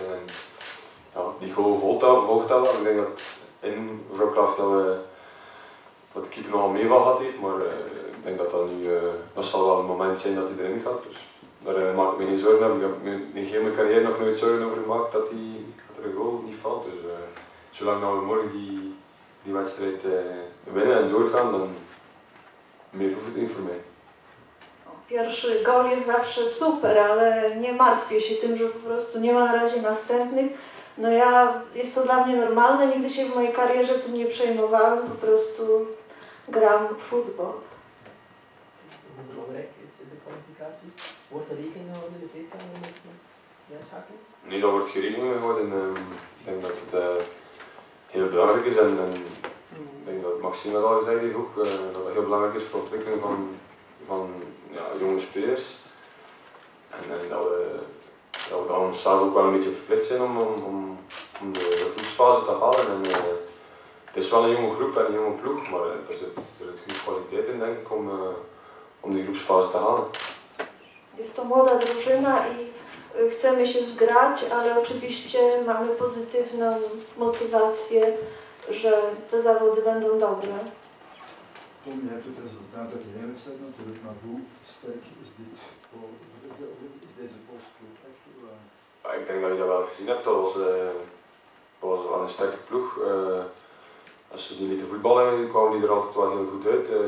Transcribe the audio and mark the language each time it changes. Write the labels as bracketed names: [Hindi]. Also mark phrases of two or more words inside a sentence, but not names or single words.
[Dutch] En ja, die goal volgt dat wel. Ik denk dat in Wrocław dat de keeper nogal meeval gehad heeft, maar ik denk dat zal wel een moment zijn dat hij erin gaat. Dus daar maak ik me geen zorgen over. Ik heb in heel mijn carrière nog nooit zorgen over gemaakt dat er een goal niet valt. Dus zolang we morgen die wedstrijd winnen en doorgaan, dan meer hoeft het niet voor mij. [Polish] Pierwszy gol jest zawsze super, ale nie martwię się tym, że po prostu nie ma na razie następnych. No jest to dla mnie normalne, nigdy się w mojej karierze tym nie przejmowałem, po prostu gram w futbol. [Dutch] Hoe belangrijk is de kwalificatie? Wordt er rekening gehouden in de kleedkamer met uitschakeling? Nee, daar wordt geen rekening mee gehouden. Ik denk dat het heel belangrijk is, en ik denk dat Maxime al gezegd heeft ook, dat het heel belangrijk is voor de ontwikkeling van jonge spelers. En dat we dan onszelf ook wel een beetje verplicht zijn om de groepsfase te halen. En, het is wel een jonge groep en een jonge ploeg, maar er zit goede kwaliteit in, denk ik, om die groepsfase te halen. [Polish] Jest to młoda drużyna i chcemy się zgrać, ale oczywiście mamy pozytywną motywację, że te zawody będą dobre. [Dutch] Tom, je hebt het resultaat uit de hele wedstrijd natuurlijk, maar hoe sterk is deze postploeg echt? Ja, ik denk dat je dat wel gezien hebt, dat was wel een sterke ploeg. Als ze die lieten voetballen, kwamen die er altijd wel heel goed uit.